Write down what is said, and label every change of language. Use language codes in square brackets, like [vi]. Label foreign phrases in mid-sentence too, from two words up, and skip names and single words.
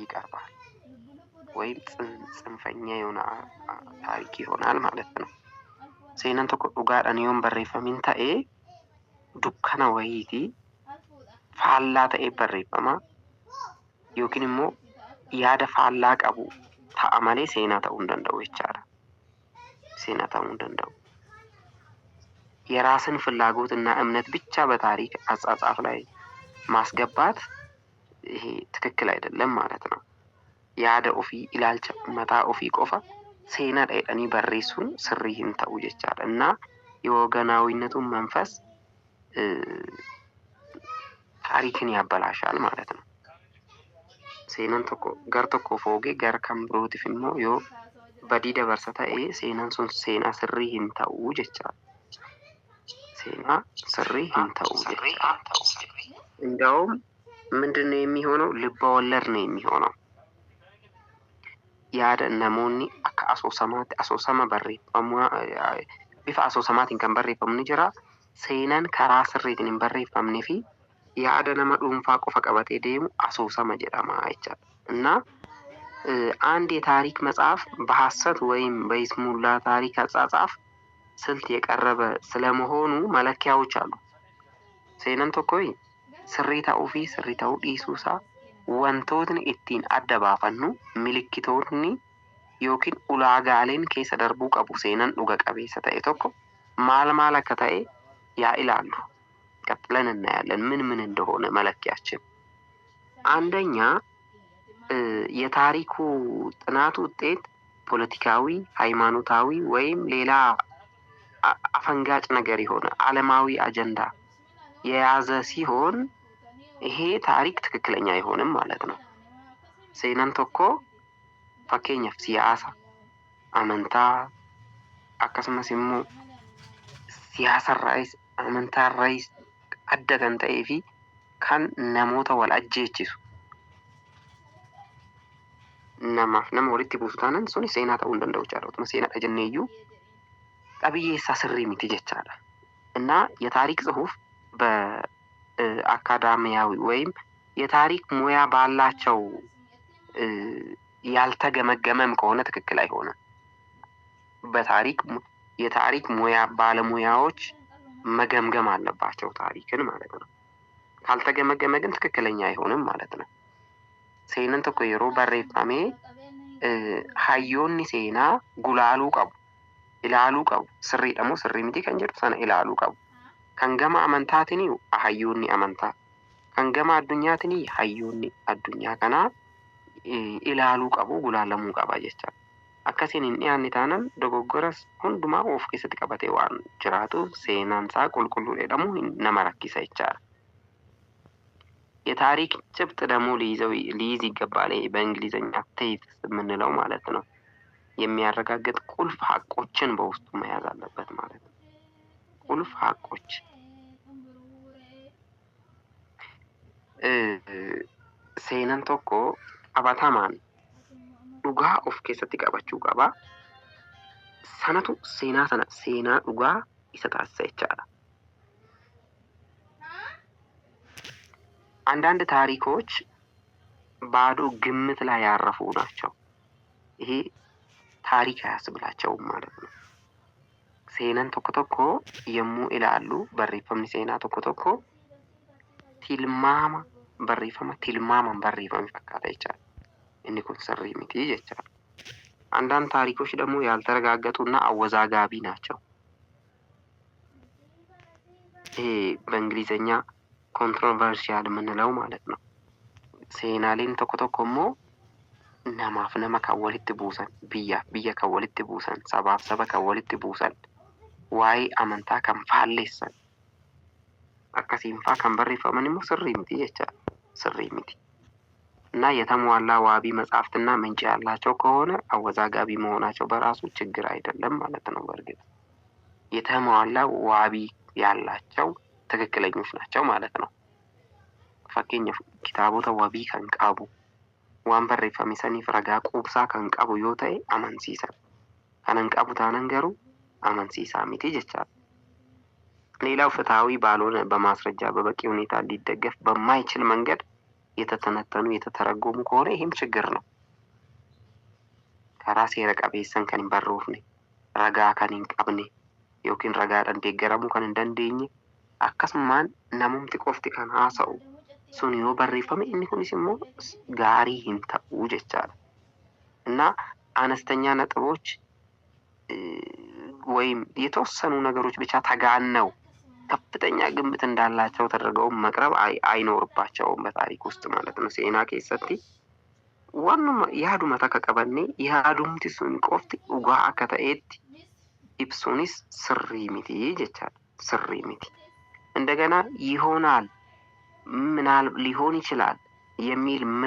[am] ይቀርባል ወይም ጽንፈኛ የሆነ ታሪክ ይሆናል ማለት ነው። [om] seenaan tokko dhugaadhaan yoon barreeffamin ta'ee dukkana wayiitii faallaa ta'ee barreeffama yookiin immoo yaada faallaa qabu ta'a malee seenaa ta'uu hin danda'u jechaadha. seenaa ta'uu hin danda'u። [am] የራስን ፍላጎትና እምነት ብቻ በታሪክ አጻጻፍ ላይ ማስገባት ይሄ ትክክል አይደለም ማለት ነው። [om] yaada ofii ilaalcha mataa ofii qofa seenaa dheedhanii barreessuun sirrii hin ta'u jechaadha [am] እና የወገናዊነቱን መንፈስ ታሪክን ያበላሻል ማለት ነው። [om] seenaan tokko gar tokko foogee gar kan birootiif immoo yoo badii dabarsa ta'ee seenaan sun seenaa sirrii hin ta'u jechaadha. seenaa sirrii hin ta'u jechaadha። [am] እንደውም ምንድነው የሚሆነው? ልብ ወለድ ነው የሚሆነው። [om] yaada namoonni akka asoosamaatti asoosama barreeffamu bifa asoosamaatiin kan barreeffamu ni jira. seenaan karaa sirriitiin hin barreeffamnee fi yaada nama dhuunfaa qofa qabatee deemu asoosama jedhama jechaadha [am] እና አንድ የታሪክ መጽሐፍ በሐሰት ወይም በይስሙላ ታሪክ አጻጻፍ ስልት የቀረበ ስለመሆኑ መለኪያዎች አሉ። [om] seenaan tokko sirrii ta'uu fi sirrii ta'uu dhiisuusa wantootni ittiin adda baafannu milikkitootni yookiin ulaagaaleen keessa darbuu qabu seenaan dhuga qabeessa ta'e tokko maal akka ta'e yaa ilaallu [am] ቀጥለን እናያለን ምን እንደሆነ መለኪያችን። አንደኛ የታሪኩ ጥናት ውጤት ፖለቲካዊ፣ ሃይማኖታዊ ወይም ሌላ አፈንጋጭ ነገር የሆነ ዓለማዊ አጀንዳ የያዘ ሲሆን ይሄ ታሪክ ትክክለኛ አይሆንም ማለት ነው። [om] seenaan tokko fakkeenyaaf siyaasa, amantaa akkasumas immoo siyaasarraayis amantaarraayis adda kan ta'ee fi kan namoota wal ajjeechisu namaaf nama walitti buusu taanaan suni seenaa ta'uu hin danda'u jechaadha። utuma seenaadha jenneeyyuu qabiyyeessaa sirrii miti jechaadha [am] እና የታሪክ ጽሁፍ በአካዳሚያዊ ወይም የታሪክ ሙያ ባላቸው ያልተገመገመም ከሆነ ትክክል አይሆንም። በታሪክ የታሪክ ሙያ ባለሙያዎች መገምገም አለባቸው ታሪክን ማለት ነው። ካልተገመገመ ግን ትክክለኛ አይሆንም ማለት ነው። [om] seenaan tokko yeroo barreeffame hayyoonni seenaa gulaaluu qabu, ilaaluu qabu. sirriidha moo sirrii miti kan jedhu sana ilaaluu qabu. kan gama amantaatiin hayyoonni amantaa, kan gama addunyaatiin hayyoonni addunyaa kanaa ilaaluu qabu, gulaalamuu qaba jechaadha. akkasiin hin dhiyaanne taanaan dogoggoras hundumaa of keessatti qabatee waan jiraatuuf seenaan isaa qulqulluu jedhamu nama rakkisa jechaadha። [am] የታሪክ ጭብጥ ደግሞ ሊይዝ ይገባል። በእንግሊዘኛ ቴትስ የምንለው ማለት ነው። የሚያረጋግጥ ቁልፍ ሀቆችን በውስጡ መያዝ አለበት ማለት ነው። ቁልፍ ሀቆች [om] seenaan tokko qabatamaan dhugaa of keessatti qabachuu qaba. sanatu seenaa sana seenaa dhugaa isa taasisa jechaadha። [am] አንዳንድ ታሪኮች ባዶ ግምት ላይ ያረፉ ናቸው። ይሄ ታሪክ አያስብላቸውም ማለት ነው። [om] seenaan tokko tokko yommuu ilaallu barreeffamni seenaa tokko tokko tilmaama barreeffama tilmaaman barreeffame fakkaata jechaadha። inni kun sirrii miti jechaadha። [am] አንዳንድ ታሪኮች ደግሞ ያልተረጋገጡና አወዛጋቢ ናቸው። ይሄ በእንግሊዘኛ ኮንትሮቨርሺያል የምንለው ማለት ነው። [om] seenaaleen tokko tokko immoo namaaf nama kan walitti buusan, biyya kan walitti buusan, sabaaf saba kan walitti buusan, waa'ee amantaa kan faalleessan akkasiin faa kan barreeffaman immoo sirrii miti jechaadha። sirrii miti [am] እና የተሟላ ዋቢ መጽሐፍትና ምንጭ ያላቸው ከሆነ አወዛጋቢ መሆናቸው በራሱ ችግር አይደለም ማለት ነው። በእርግጥ የተሟላ ዋቢ ያላቸው ትክክለኞች ናቸው ማለት ነው። [om] fakkeenyaaf kitaabota wabii kan qabu waan barreeffame saniif ragaa quubsaa kan qabu yoo ta'e amansiisan, kan hin qabu taanaan garuu amansiisaa miti jechaadha። [am] ሌላው ፍትሃዊ ባልሆነ በማስረጃ በበቂ ሁኔታ ሊደገፍ በማይችል መንገድ የተተነተኑ የተተረጎሙ ከሆነ ይህም ችግር ነው። [om] karaa seera qabeessan kan hin barroofne, ragaa kan hin qabne yookiin ragaadhaan deeggaramuu kan hin dandeenye akkasumaan namumti qofti kan haasa'u sun yoo barreeffame inni kunis immoo gaarii hin ta'uu jechaadha. [am] እና አነስተኛ ነጥቦች ወይም የተወሰኑ ነገሮች ብቻ ተጋነው ከፍተኛ ግምት እንዳላቸው ተደርገው መቅረብ አይኖርባቸውም በታሪክ ውስጥ ማለት ነው። [om] seenaa keessatti wanuma yaaduma takkaa qabanne yaadumti sun qofti ol akka ta'eetti ibsuunis sirrii miti jechaadha sirrii miti [am] እንደገና ይሆናል ምናል ሊሆን ይችላል የሚል